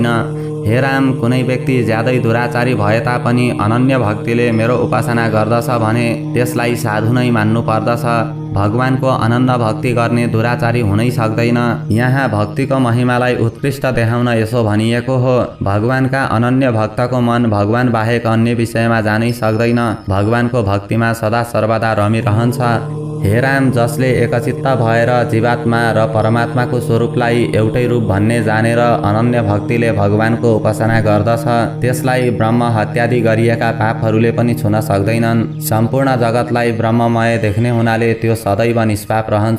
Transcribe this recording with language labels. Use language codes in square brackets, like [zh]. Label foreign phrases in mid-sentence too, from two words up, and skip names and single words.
[ne] हे राम, कुनै व्यक्ति ज्यादै दुराचारी भए तापनि अनन्य भक्तिले मेरो उपासना गर्दछ भने त्यसलाई साधु नै मान्नु पर्दछ। भगवानको अनन्य भक्ति गर्ने दुराचारी हुनै सक्दैन। यहाँ भक्तिको महिमालाई उत्कृष्ट देखाउन यसो भनिएको हो, भगवानका अनन्य भक्तको मन भगवान बाहेक अन्य विषयमा जानै सक्दैन। भगवानको भक्तिमा सदा सर्वदा रमिरहन्छ। हे राम, जसले एकचित्त भएर जीवात्मा र परमात्माको स्वरूपलाई एउटै रूप भन्ने जानेर अनन्य भक्तिले भगवानको उपासना गर्दछ त्यसलाई ब्रह्म हत्यादि गरिएका पापहरूले पनि छुन सक्दैनन्। सम्पूर्ण जगतलाई ब्रह्ममय देख्ने हुनाले त्यो सदैव निष्पाप रहन्छ।